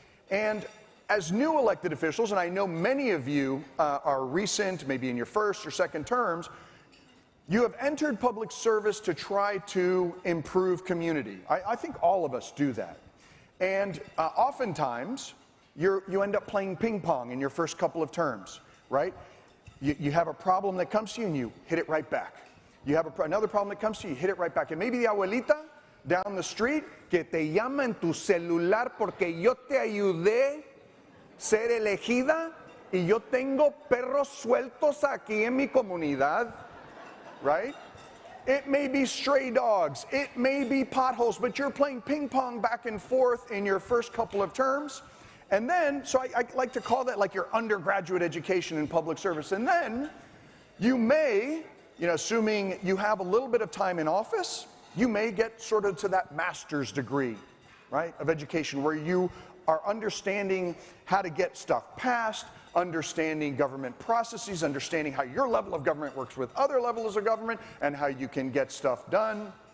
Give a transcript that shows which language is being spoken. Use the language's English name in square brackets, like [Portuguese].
[English] And as new elected officials, and I know many of you are recent, maybe in your first or second terms, you have entered public service to try to improve community. I think all of us do that. And oftentimes, you end up playing ping pong in your first couple of terms, right? You have a problem that comes to you and you hit it right back. You have another problem that comes to you, you hit it right back. And maybe the abuelita down the street [Spanish] que te llama en tu celular porque yo te ayudé ser elegida y yo tengo perros sueltos aquí en mi comunidad, [English] right? It may be stray dogs, it may be potholes, but you're playing ping pong back and forth in your first couple of terms. And then, so I like to call that like your undergraduate education in public service. And then you may, assuming you have a little bit of time in office, you may get sort of to that master's degree, right, of education where you are understanding how to get stuff passed, understanding government processes, understanding how your level of government works with other levels of government, and how you can get stuff done.